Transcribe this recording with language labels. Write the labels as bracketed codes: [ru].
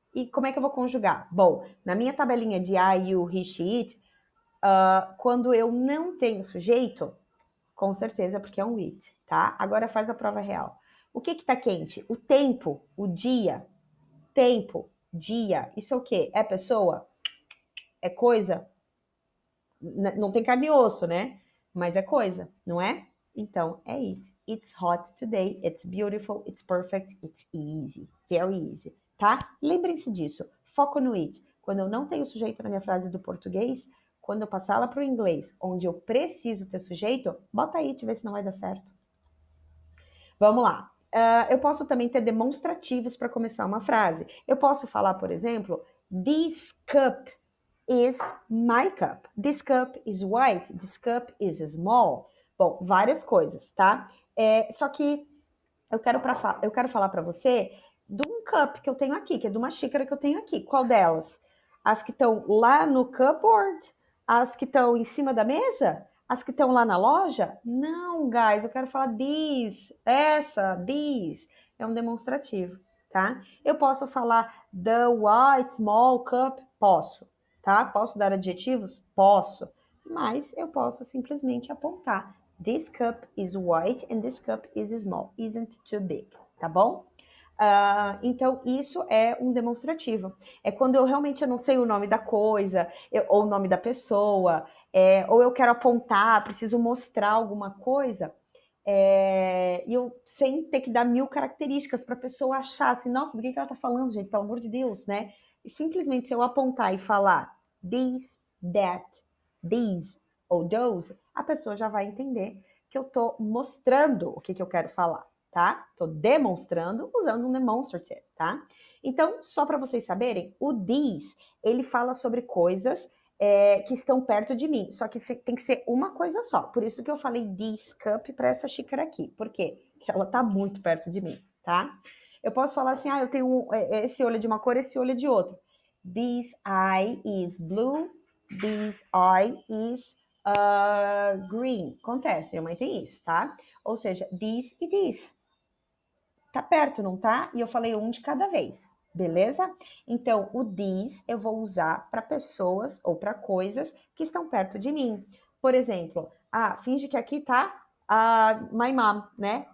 [pt] E como é que eu vou conjugar? Bom, na minha tabelinha de I, you, he, she, it, quando eu não tenho sujeito, com certeza porque é um it, tá? Agora faz a prova real. O que tá quente? O tempo, o dia. Tempo, dia. Isso é o quê? É pessoa? É coisa? Não tem carne e osso, né? mas é coisa, não é? Então, é it. [en] It's hot today, it's beautiful, it's perfect, it's easy. Very easy, [pt] tá? Lembrem-se disso. Foco no it. Quando eu não tenho sujeito na minha frase do português, quando eu passar ela para o inglês, onde eu preciso ter sujeito, bota it, vê se não vai dar certo. Vamos lá. Eu posso também ter demonstrativos para começar uma frase. Eu posso falar, por exemplo, [en] this cup is my cup. This cup is white. This cup is small. [pt] Bom, várias coisas, tá? Só que eu quero falar para você de um cup que eu tenho aqui, que é de uma xícara que eu tenho aqui. Qual delas? As que estão lá no cupboard? As que estão em cima da mesa? As que estão lá na loja? Não, guys, eu quero falar this, essa, this. É um demonstrativo, tá? Eu posso falar [en] the white small cup? [pt] Posso, tá? Posso dar adjetivos? Posso. Mas eu posso simplesmente apontar. [en] This cup is white and this cup is small. Isn't too big, tá bom? [pt] Então, isso é um demonstrativo. É quando eu realmente não sei o nome da coisa, ou o nome da pessoa, ou eu quero apontar, preciso mostrar alguma coisa, e eu sem ter que dar 1000 características para a pessoa achar assim, nossa, do que ela está falando, gente? Pelo amor de Deus, né? E simplesmente se eu apontar e falar this, that, these ou those, a pessoa já vai entender que eu estou mostrando o que eu quero falar, tá? Estou demonstrando usando um demonstrative, tá? Então, só para vocês saberem, o these, ele fala sobre coisas que estão perto de mim, só que tem que ser uma coisa só. Por isso que eu falei this cup para essa xícara aqui. Por quê? Porque ela está muito perto de mim, tá? Eu posso falar assim, eu tenho esse olho de uma cor, esse olho de outro. [en] This eye is blue, this eye is green. [pt] Acontece, minha mãe tem isso, tá? Ou seja, this e this. Tá perto, não tá? E eu falei um de cada vez, beleza? Então, o this eu vou usar para pessoas ou para coisas que estão perto de mim. Por exemplo, finge que aqui tá my mom, né?